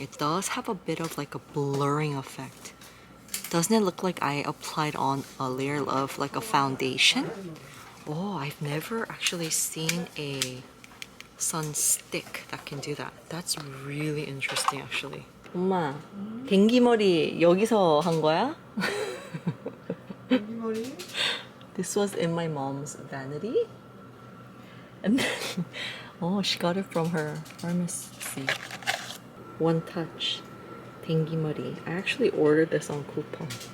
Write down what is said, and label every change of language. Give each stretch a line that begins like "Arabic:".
English: It does have a bit of like a blurring effect. Doesn't it look like I applied on a layer of like a foundation? Oh, I've never actually seen a sun stick that can do that. That's really interesting actually.
Korean: 엄마, 댕기머리 여기서 한 거야?
English: This was in my mom's vanity. And then, oh, she got it from her pharmacy. One touch. 댕기머리. I actually ordered this on coupon.